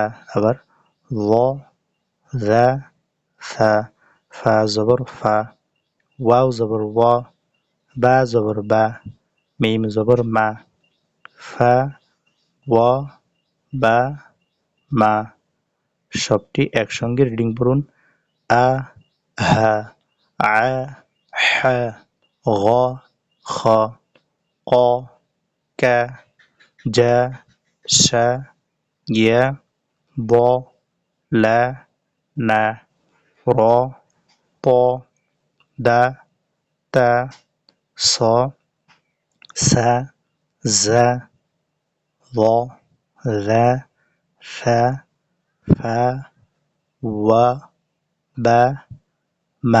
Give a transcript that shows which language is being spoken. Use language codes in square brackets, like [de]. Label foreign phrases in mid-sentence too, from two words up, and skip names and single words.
[bn] আবার য, জা, ফা, ফা জবর ফা, ওয়াও জবর ওয়া, বা জবর বা, মিম জবর মা, ফা, ওয়া, বা, মা। সবটি একসঙ্গে রিডিং পড়ুন। আ হা, আ হা, গ খ, ক, কা, জা, শা, ইয়া, দ, লা, না, র, ত, দা, তা, স, সা, জা, দ, যা, ফা, ফা, ওয়া, বা, মা।